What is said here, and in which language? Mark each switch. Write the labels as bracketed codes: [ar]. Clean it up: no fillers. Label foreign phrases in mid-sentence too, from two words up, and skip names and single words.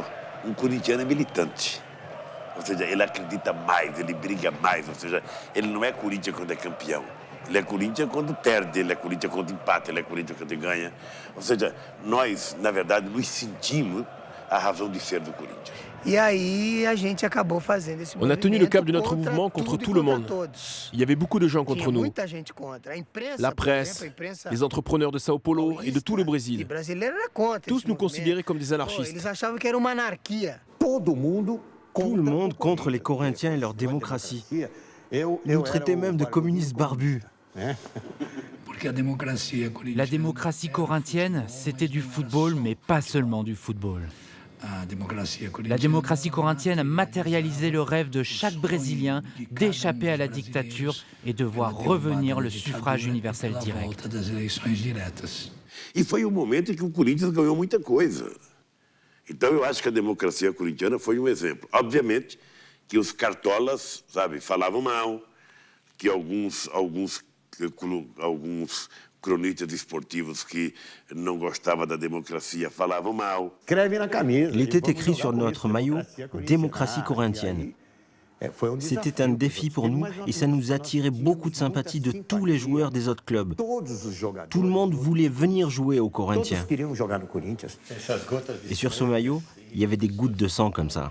[pt] Corintiano é militante. Ou seja, ele acredita mais, ele briga mais. Ou seja, ele não é Corinthians quando é campeão. Ele é Corinthians quando perde, ele é Corinthians quando empata, ele é Corinthians quando ganha. Ou seja, nós, na verdade, nos sentimos a razão de ser do Corinthians. [fr] On a tenu le cap de notre mouvement contre tout le monde. Il y avait beaucoup de gens contre nous. La presse, les entrepreneurs de Sao Paulo et de tout le Brésil. Tous nous considéraient comme des anarchistes. Tout le monde contre les Corinthiens et leur démocratie. Ils nous traitaient même de communistes barbus. La démocratie corinthienne, c'était du football, mais pas seulement du football. La démocratie corinthienne a matérialisé le rêve de chaque Brésilien d'échapper à la dictature et de voir revenir le suffrage universel direct. [pt] E foi um momento em que o Corinthians ganhou muita coisa. Então eu acho que a democracia corintiana foi um exemplo. Obviamente que os cartolas, sabe, falavam mal, que alguns cronistas esportivos qui non gostavam da démocratie falavam mal. [fr] Il était écrit sur notre maillot « Démocratie corinthienne ». C'était un défi pour nous et ça nous attirait beaucoup de sympathie de tous les joueurs des autres clubs. Tout le monde voulait venir jouer aux Corinthiens. Et sur ce maillot, il y avait des gouttes de sang comme ça.